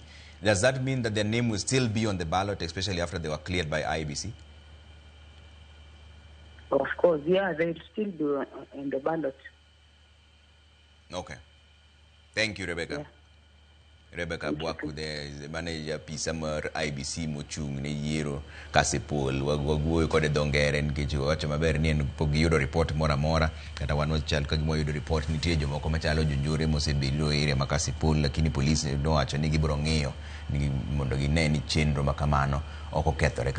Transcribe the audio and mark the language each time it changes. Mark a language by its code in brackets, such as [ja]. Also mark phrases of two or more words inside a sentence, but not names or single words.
[en] Does that mean that their name will still be on the ballot, especially after they were cleared by IEBC? Of course, yeah, they'll still be on the ballot. Okay. Thank you, Rebecca. Yeah. [luo] Rebecca Abwaku [en] there is the manager [luo] Apisa mar IEBC mochung' ne yiero Kasipul. Wagwuoyo kode dho ngere nikech wacho maber ni en pok giyudo report moro amora, kata wan wachal ka gima yudo report nitie jomoko machalo jonjore mosebedo area ma Kasipul, lakini polisi nowacho ni gibiro ng'iyo ni mondo gine ni chenro ma kamano ok okethore kata matin.